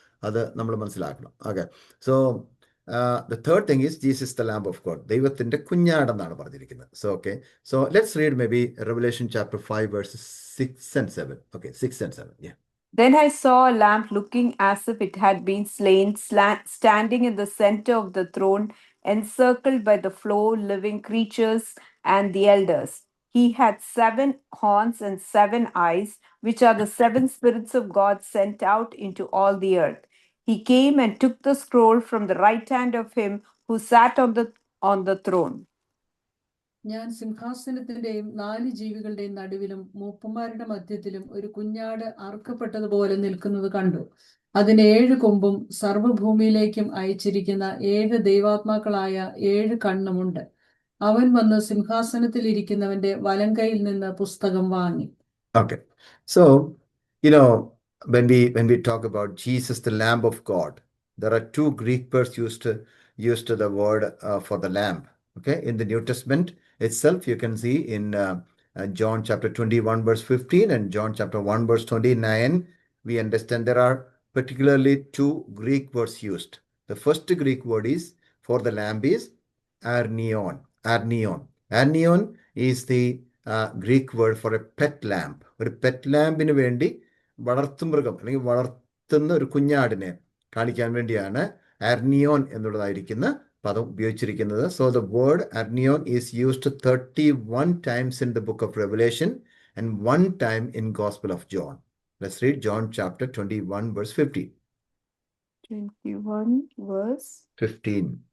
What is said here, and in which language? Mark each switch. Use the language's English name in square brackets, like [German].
[Malayalam] അത് നമ്മൾ മനസ്സിലാക്കണം. [English] Okay, so the third thing is Jesus the Lamb of God. [Malayalam] ദൈവത്തിന്റെ കുഞ്ഞാടെന്നാണ് പറഞ്ഞിരിക്കുന്നത്. [English] So okay, so let's read maybe Revelation chapter 5 verses 6 and 7. Okay, 6 and 7. Yeah. Then I saw a lamb looking as if it had been slain, standing in the center of the throne, encircled by the 4 living creatures and the elders. He had 7 horns and 7 eyes, which are the 7 spirits of God sent out into all the earth. He came and took the scroll from the right hand of him who sat on the throne. [Malayalam] ഞാൻ സിംഹാസനത്തിന്റെയും 4 ജീവികളുടെയും നടുവിലും മൂപ്പന്മാരുടെ മധ്യത്തിലും ഒരു കുഞ്ഞാട് അറുക്കപ്പെട്ടതുപോലെ നിൽക്കുന്നത് കണ്ടു. അതിന് 7 കൊമ്പും സർവ്വഭൂമിയിലേക്കും അയച്ചിരിക്കുന്ന 7 ദൈവാത്മാക്കളായ 7 കണ്ണുമുണ്ട്. അവൻ വന്ന് സിംഹാസനത്തിൽ ഇരിക്കുന്നവന്റെ വലങ്കയിൽ നിന്ന് പുസ്തകം വാങ്ങി. [English] Okay. So, when we talk about Jesus, the Lamb of God, there are two Greek words used to the word for the lamb. Okay. In the New Testament itself, you can see in John chapter 21, verse 15 and John chapter 1, verse 29, we understand there are particularly two Greek words used. The first Greek word is for the lamb is arnion. Arnion. Arnion is the Greek word for a pet lamb. [Malayalam] ഒരു pet ലാമ്പിന് വേണ്ടി വളർത്തുമൃഗം അല്ലെങ്കിൽ വളർത്തുന്ന ഒരു കുഞ്ഞാടിനെ കാണിക്കാൻ വേണ്ടിയാണ് അർനിയോൻ എന്നുള്ളതായിരിക്കുന്ന പദം ഉപയോഗിച്ചിരിക്കുന്നത്. [English] So the word arnion is used 31 times in the book of Revelation and 1 time in Gospel of John. Let's read John chapter 21, verse 15. 21 verse 15.